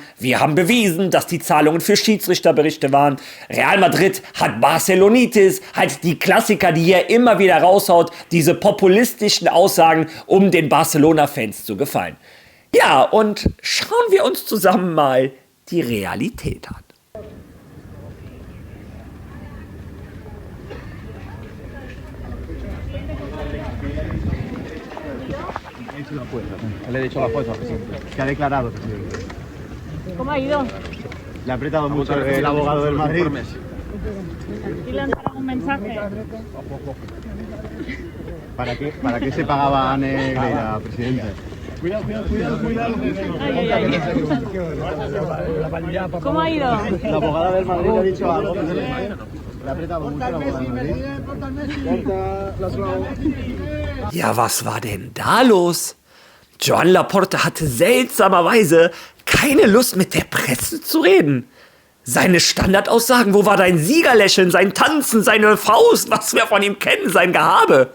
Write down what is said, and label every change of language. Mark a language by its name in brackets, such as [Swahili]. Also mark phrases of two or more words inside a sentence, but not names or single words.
[German] Wir haben bewiesen, dass die Zahlungen für Schiedsrichterberichte waren. Real Madrid hat Barcelonitis. Halt die Klassiker, die er immer wieder raushaut. Diese populistischen Aussagen, um den Barcelona-Fans zu gefallen. Ja, und schauen wir uns zusammen mal die Realität an. [Spanish] Le he dicho la foto, presidente. Que ha declarado, presidente. ¿Cómo ha ido? Le ha apretado mucho el abogado del Madrid. ¿Y le han dado un mensaje? ¿Para qué se pagaba a Negreira, presidente? Cuidado. Ay, ay, ay. ¿Cómo ha ido? La abogada del Madrid le ha dicho algo. Le ha apretado mucho el abogado del Madrid. [German] Ja, was war denn da los? Joan Laporta hatte seltsamerweise keine Lust, mit der Presse zu reden. Seine Standardaussagen, wo war dein Siegerlächeln, sein Tanzen, seine Faust, was wir von ihm kennen, sein Gehabe?